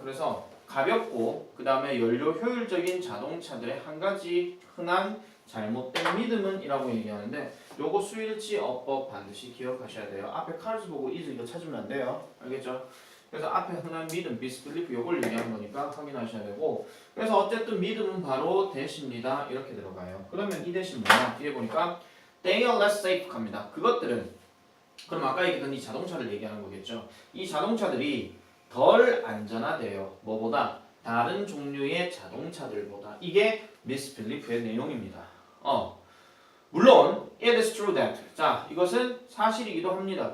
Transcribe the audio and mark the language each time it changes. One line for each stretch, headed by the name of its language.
Korean: 그래서 가볍고 그 다음에 연료 효율적인 자동차들의 한 가지 흔한 잘못된 믿음은 이라고 얘기하는데 요거 수일치 어법 반드시 기억하셔야 돼요. 앞에 cars 보고 is 이거 찾으면 안 돼요. 알겠죠? 그래서 앞에 흔한 믿음, misbelief 요걸 얘기하는 거니까 확인하셔야 되고 그래서 어쨌든 믿음은 바로 대시입니다. 이렇게 들어가요. 그러면 이 대신 뭐냐? 뒤에 보니까
English: they are less safe
Korean: 합니다. 그것들은 그럼 아까 얘기했던 이 자동차를 얘기하는 거겠죠. 이 자동차들이 덜 안전하대요. 뭐보다? 다른 종류의 자동차들보다. 이게 misbelief의 내용입니다. 물론
English: it is true that
Korean: 자 이것은 사실이기도 합니다.